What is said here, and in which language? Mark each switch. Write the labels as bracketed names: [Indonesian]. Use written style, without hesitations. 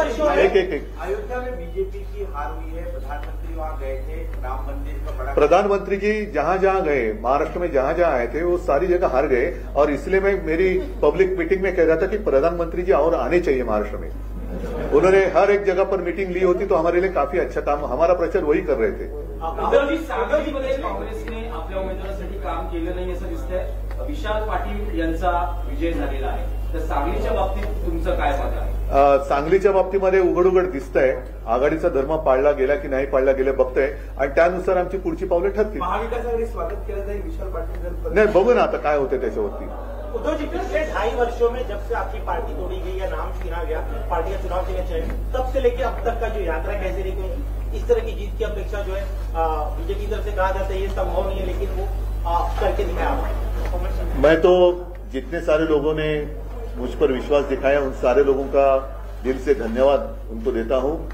[Hindi] अयोध्या में बीजेपी की हार हुई है, प्रधानमंत्री वहां गए थे, राम मंदिर का बड़ा प्रधानमंत्री जी जहां जहां गए, महाराष्ट्र में जहां जहां आए थे, वो सारी जगह हार गए. और इसलिए मैं मेरी पब्लिक मीटिंग में कह रहा था कि प्रधानमंत्री जी और आने चाहिए महाराष्ट्र में. उन्होंने हर एक जगह पर मीटिंग ली होती तो हमारे लिए काफी अच्छा काम, हमारा प्रचार वही कर रहे थे. [Marathi] उद्धवजी, सांगलीमध्ये काँग्रेसने आपल्या उमेदवारासाठी काम केलं नाही असं दिसतंय. विशाल पाटील यांचा विजय झालेला आहे, तर सांगलीच्या बाबतीत तुमचं काय मत आहे? सांगलीच्या बाबतीमध्ये उघड उघड दिसतंय आघाडीचा धर्म पाळला गेला की नाही पाळला गेला बघतोय, आणि त्यानुसार आमची पुढची पावलं ठरतील. महाविकास आघाडी स्वागत केलं जाईल विशाल पाटील जर नाही, बघू ना आता काय होते त्याच्यावरती. [Hindi] उद्धव जी, पिछले 2.5 वर्षों में जब से आपकी पार्टी तोड़ी गई या नाम छीना गया, पार्टी का चुनाव के लिए चयन, तब से लेकर अब तक का जो यात्रा कैसे रही? कोई इस तरह की जीत की अपेक्षा जो है बीजेपी की तरफ से कहा जाता है ये संभव नहीं है, लेकिन वो करके दिखाया. मैं तो जितने सारे लोगों ने मुझ पर विश्वास दिखाया उन सारे लोगों का दिल से धन्यवाद उनको देता हूं.